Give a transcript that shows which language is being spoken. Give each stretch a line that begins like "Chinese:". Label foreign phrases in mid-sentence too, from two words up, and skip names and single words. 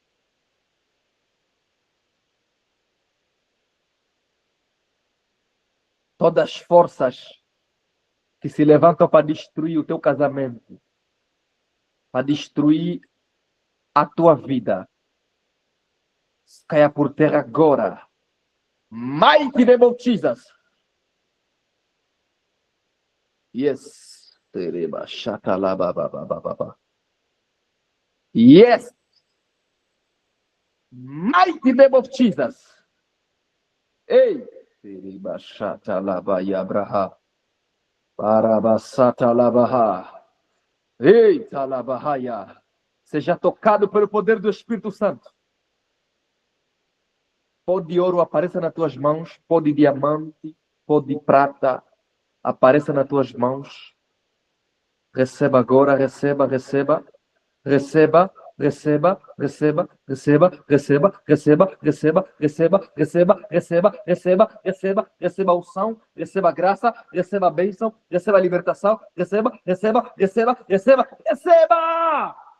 Portuguese: Todas as forças que se levantam para destruir o teu casamento, para destruir a tua vida, caia por terra agora.
English: Mighty name of Jesus. Yes. Yes. Mighty name of Jesus. Ei. Ei, talabahaya.
Portuguese: Seja tocado pelo poder do Espírito Santo. Pó de ouro apareça nas tuas mãos, pó de diamante, pó de prata apareça nas tuas mãos. Receba agora, receba, receba, receba, receba, receba, receba, receba, receba, receba, receba, receba, receba, receba, receba, receba unção, receba graça, receba bênção, receba libertação, receba, receba, receba, receba, receba!